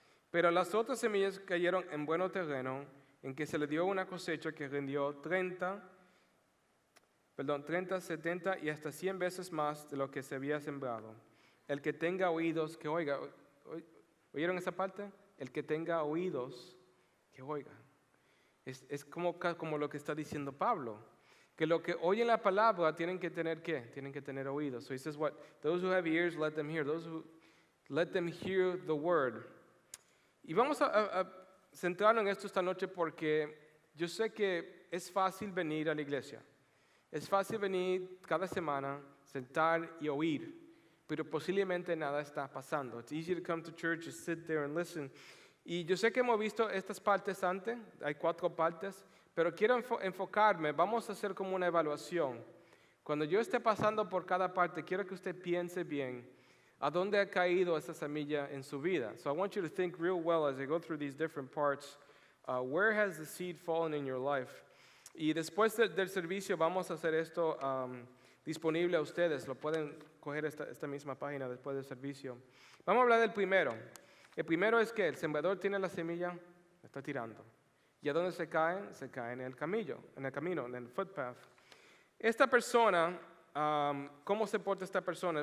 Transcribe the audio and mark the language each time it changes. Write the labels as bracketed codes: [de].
[es] Pero las otras semillas cayeron en buen terreno, en que se le dio una cosecha que rindió 30, 70 y hasta 100 veces más de lo que se había sembrado. El que tenga oídos, que oiga. ¿Oyeron esa parte? El que tenga oídos, que oiga. Es como lo que está diciendo Pablo. Que lo que oyen la palabra tienen que tener, ¿qué? Tienen que tener oídos. [en] So he says, those who have ears, let them hear. Let them hear the word. [es] Y vamos a centrarnos en esto esta noche porque yo sé que es fácil venir a la iglesia. Es fácil venir cada semana, sentar y oír. Pero posiblemente nada está pasando. [en] It's easy to come to church, just sit there and listen. [es] Y yo sé que hemos visto estas partes antes, hay 4 partes, pero quiero enfocarme, vamos a hacer como una evaluación. Cuando yo esté pasando por cada parte, quiero que usted piense bien a dónde ha caído esa semilla en su vida. [en] So I want you to think real well as I go through these different parts. Where has the seed fallen in your life? [es] Y después del servicio vamos a hacer esto disponible a ustedes. Lo pueden coger esta misma página después del servicio. Vamos a hablar del primero. El primero es que el sembrador tiene la semilla, la está tirando. ¿Y a dónde se caen? Se caen en el camino, en el footpath. Esta persona, ¿cómo se porta esta persona?